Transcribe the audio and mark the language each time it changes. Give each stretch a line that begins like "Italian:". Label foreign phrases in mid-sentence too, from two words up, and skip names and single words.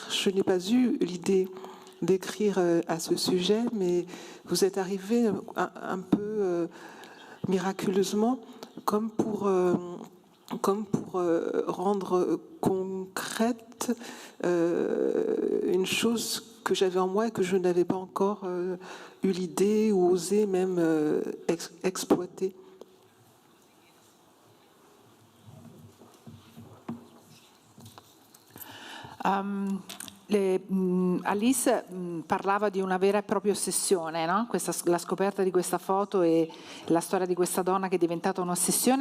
French: Je n'ai pas eu l'idée d'écrire à ce sujet, mais vous êtes arrivé un peu miraculeusement, comme pour rendre concrète une chose que j'avais en moi et que je n'avais pas encore eu l'idée ou osé même exploiter.
Italian: Alice parlava di una vera e propria ossessione, no? La scoperta di questa foto e la storia di questa donna che è diventata un'ossessione.